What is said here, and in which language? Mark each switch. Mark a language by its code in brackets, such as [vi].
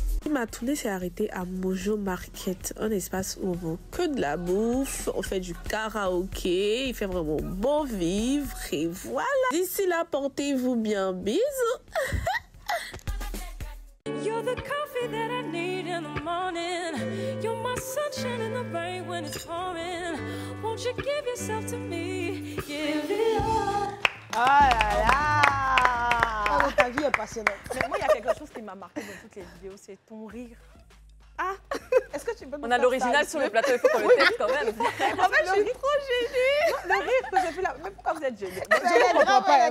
[fr] Ma tournée s'est arrêtée à Mojo Market, un espace où on vend que de la bouffe, on fait du karaoké, il fait vraiment bon vivre et voilà. D'ici là, portez-vous bien, bisous. [en] You're the coffee that I need in the morning. You're my sunshine in the rain when it's pouring. Won't you give yourself to me? Give it all. [fr] Oh là là! Oh, ta vie est passionnante. Mais moi, il y a quelque chose qui m'a marqué dans toutes les vidéos, c'est ton rire. Ah! Est-ce que tu peux me On a l'original sur le plateau, il faut qu'on le teste quand même. En fait, je suis trop gênée. Le rire que j'ai fait là, mais pourquoi vous êtes gênée? Je ne comprends pas.